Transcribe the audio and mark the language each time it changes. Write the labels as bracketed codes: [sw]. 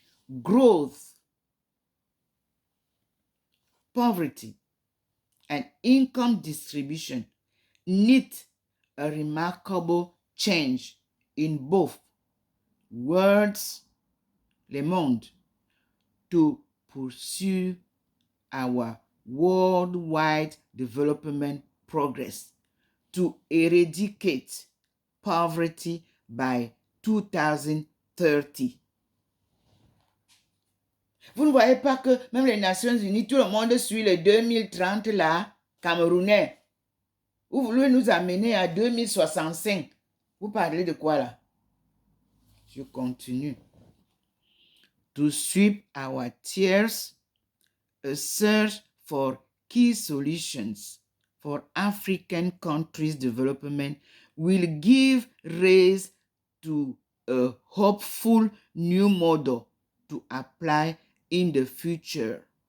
[en] Growth, poverty, and income distribution need a remarkable change in both worlds, le monde, to pursue our worldwide development progress, to eradicate poverty by 2030. [fr] Vous ne voyez pas que même les Nations Unies, tout le monde suit le 2030 là, camerounais. Vous voulez nous amener à 2065. Vous parlez de quoi là? Je continue. [en] To sweep our tears, a search for key solutions for African countries' development will give rise to a hopeful new model to apply in the future.